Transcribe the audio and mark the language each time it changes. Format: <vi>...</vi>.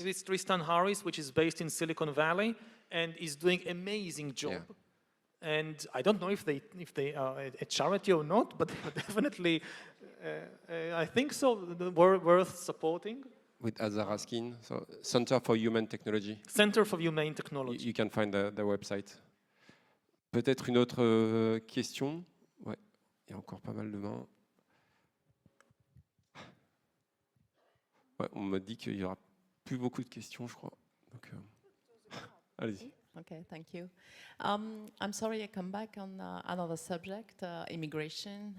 <en>It's Tristan Harris, which is based in Silicon Valley, and is doing an amazing job. Yeah. And I don't know if they are a charity or not, but definitely, I think so, worth supporting. With Azaraskin, so Center for Human Technology. Center for Humane Technology. You can find the website.</en> <fr>Peut-être une autre question. Ouais, il y a encore pas mal de mains. Ouais, on m'a dit qu'il y aura plus beaucoup de questions, je crois. Donc, allez-y.</fr> <en>Okay, thank you. I'm sorry I come back on another subject, immigration.</en>